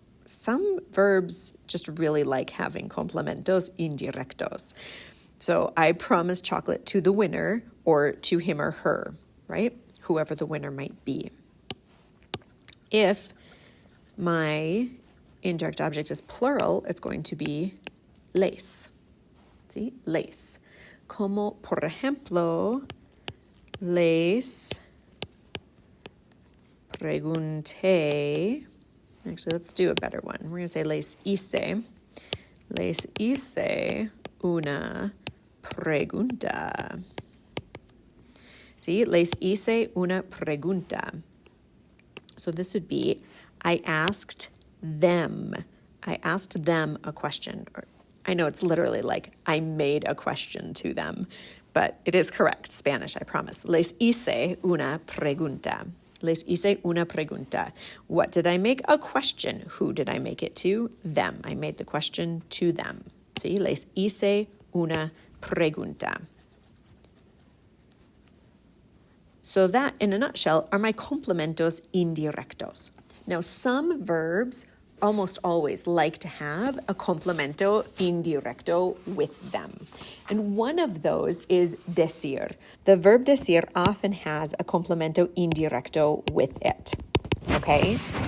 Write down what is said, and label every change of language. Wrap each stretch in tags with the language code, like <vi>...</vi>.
<en>Some verbs just really like having complementos indirectos. So I promised chocolate to the winner, or to him or her, right? Whoever the winner might be. If my indirect object is plural, it's going to be les. See? Les.</en> <es>Como, por ejemplo, les pregunté.</es> <en>Actually, let's do a better one. We're going to say les hice.</en> <es>Les hice una pregunta.</es> <en>See?</en> <es>Les hice una pregunta.</es> <en>So this would be, I asked them a question. Or I know it's literally like I made a question to them, but it is correct Spanish, I promise.</en> <es>Les hice una pregunta. Les hice una pregunta.</es> <en>What did I make? A question. Who did I make it to? Them. I made the question to them.</en> <es>See, les hice una pregunta.</es> <en>So that, in a nutshell, are my complementos indirectos. Now, some verbs almost always like to have a complemento indirecto with them. And one of those is decir. The verb decir often has a complemento indirecto with it, okay?</en>